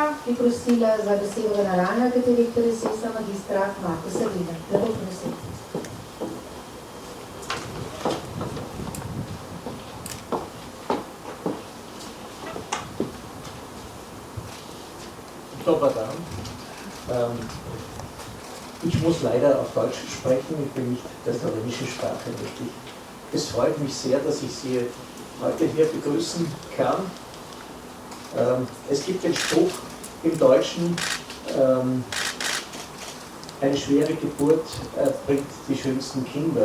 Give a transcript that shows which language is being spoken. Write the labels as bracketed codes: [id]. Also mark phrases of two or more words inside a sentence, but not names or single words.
[sl] Bi prosila za besedo generalnega direktorja SES-a magistra Marka Sil. Lepo prosim. Dober Dan. [de] Ich muss leider auf Deutsch sprechen, ich bin nicht der slowenischen Sprache mächtig. Es freut mich sehr, dass ich Sie heute hier begrüßen kann. Es gibt den Spruch im Deutschen, eine schwere Geburt bringt die schönsten Kinder.